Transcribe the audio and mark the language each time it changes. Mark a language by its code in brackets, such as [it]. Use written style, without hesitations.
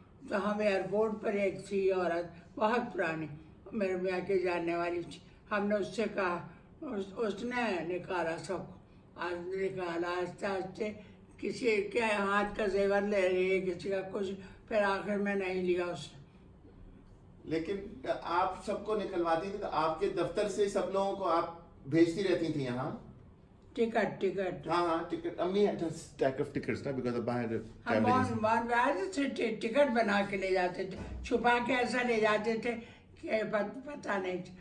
[hi] तो हम एयरपोर्ट पर एक थी औरत, बहुत पुरानी, मेरे मियाँ के जानने वाली थी, हमने उससे कहा, उसने निकाला सबको, निकाला आस्ते आस्ते, किसी के हाथ का जेवर ले रही है, किसी का कुछ, फिर आखिर में नहीं लिया उसने। लेकिन आप सबको निकलवाती थी तो आपके दफ्तर से सब लोगों को आप भेजती रहती थी यहाँ? टिकट हाँ टिकट। [en] अम्मी had a stack of tickets ना, because I had [hi] हम टिकट बना के ले जाते थे, छुपा के ऐसा ले जाते थे कि पता नहीं।